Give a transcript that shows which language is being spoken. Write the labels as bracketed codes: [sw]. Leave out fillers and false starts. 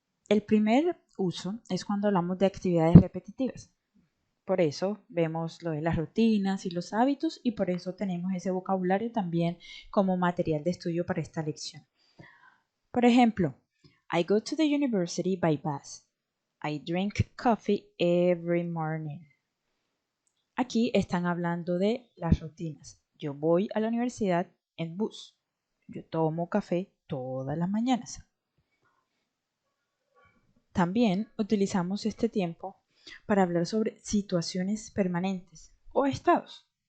[es] El primer uso es cuando hablamos de actividades repetitivas. Por eso vemos lo de las rutinas y los hábitos y por eso tenemos ese vocabulario también como material de estudio para esta lección. Por ejemplo, [en] I go to the university by bus. I drink coffee every morning. [es] Aquí están hablando de las rutinas. Yo voy a la universidad en bus. Yo tomo café todas las mañanas. También utilizamos este tiempo para hablar sobre situaciones permanentes o estados.